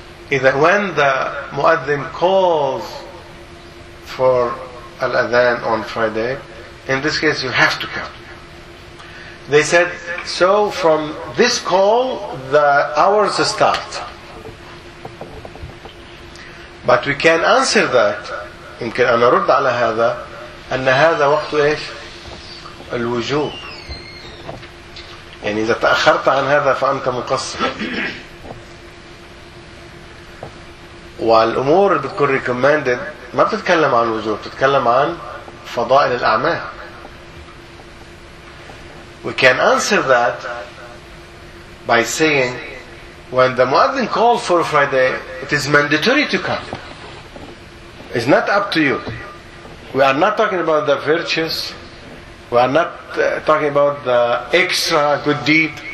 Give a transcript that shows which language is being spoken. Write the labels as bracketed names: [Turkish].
[English] When the Muaddin calls for Al-Adhan on Friday, in this case you have to come. They said, so from this call, the hours start. But we can answer that, [Arabic] يمكن أن أرد على هذا, أن هذا وقت إيش؟ الوجوب. يعني إذا تأخرت عن هذا فأنت مقصر. والأمور اللي بتكون recommended ما بتتكلم عن وجوب, بتتكلم عن فضائل الأعمال. [English] We can answer that by saying when the Muaddin calls for Friday, it is mandatory to come. It's not up to you. We are not talking about the virtues. We are not talking about the extra good deed.